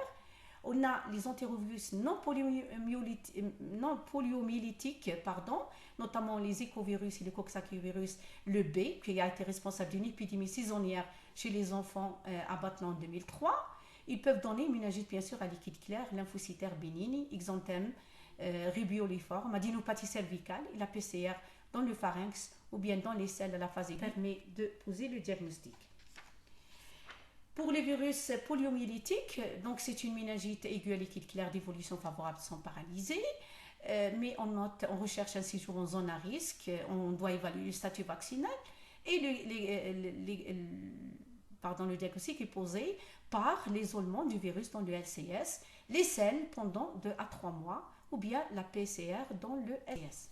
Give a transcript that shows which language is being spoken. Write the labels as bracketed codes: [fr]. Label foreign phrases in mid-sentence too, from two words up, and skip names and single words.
[fr] On a les entérovirus non poliomyélitiques, notamment les écovirus et le coxsackie-virus, le B, qui a été responsable d'une épidémie saisonnière chez les enfants à Batna en 2003. Ils peuvent donner une méningite, bien sûr, à liquide clair, lymphocytaire bénigne, exanthème, rubeoliforme, adénopathie cervicale, et la PCR dans le pharynx ou bien dans les selles de la phase aiguë permet de poser le diagnostic. Pour les virus poliomyélitiques, donc c'est une méningite aiguë à liquide clair d'évolution favorable sans paralyser, mais on recherche un séjour en zone à risque, on doit évaluer le statut vaccinal et le diagnostic est posé par l'isolement du virus dans le LCS, les selles pendant 2 à 3 mois ou bien la PCR dans le LCS.